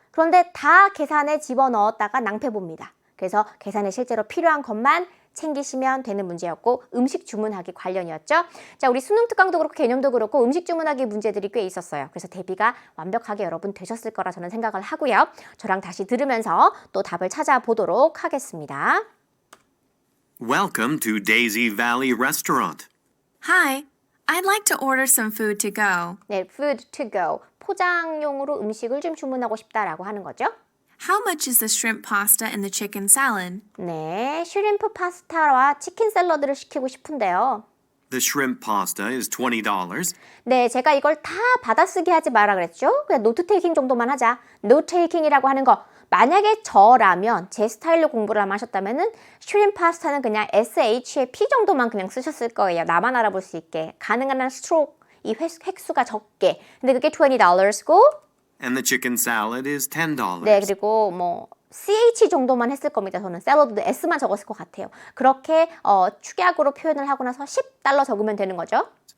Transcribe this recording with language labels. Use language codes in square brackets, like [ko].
[ko] 그런데 다 계산에 집어넣었다가 낭패 봅니다. 그래서 계산에 실제로 필요한 것만 챙기시면 되는 문제였고 음식 주문하기 관련이었죠. 자, 우리 수능 특강도 그렇고 개념도 그렇고 음식 주문하기 문제들이 꽤 있었어요. 그래서 대비가 완벽하게 여러분 되셨을 거라 저는 생각을 하고요. 저랑 다시 들으면서 또 답을 찾아보도록 하겠습니다. [en] Welcome to Daisy Valley Restaurant. Hi, I'd like to order some food to go. [ko] 네, [en] food to go. [ko] 포장용으로 음식을 좀 주문하고 싶다라고 하는 거죠. [en] How much is the shrimp pasta and the chicken salad? [ko] 네, 슈림프 파스타와 치킨 샐러드를 시키고 싶은데요. [en] The shrimp pasta is $20. [ko] 네, 제가 이걸 다 받아쓰기 하지 마라 그랬죠? 그냥 노트 테이킹 정도만 하자. 노트 테이킹이라고 하는 거. 만약에 저라면 제 스타일로 공부를 하셨다면은 슈림 파스타는 그냥 SH의 P 정도만 그냥 쓰셨을 거예요. 나만 알아볼 수 있게. 가능한 한 스트로크, 이 획수가 적게. 근데 그게 $20고 [en] And the chicken salad is $10. [ko] 네, 그리고 뭐 CH 정도만 했을 겁니다. 저는 샐러드도 S만 적었을 것 같아요. 그렇게 축약으로 표현을 하고 나서 $10 적으면 되는 거죠.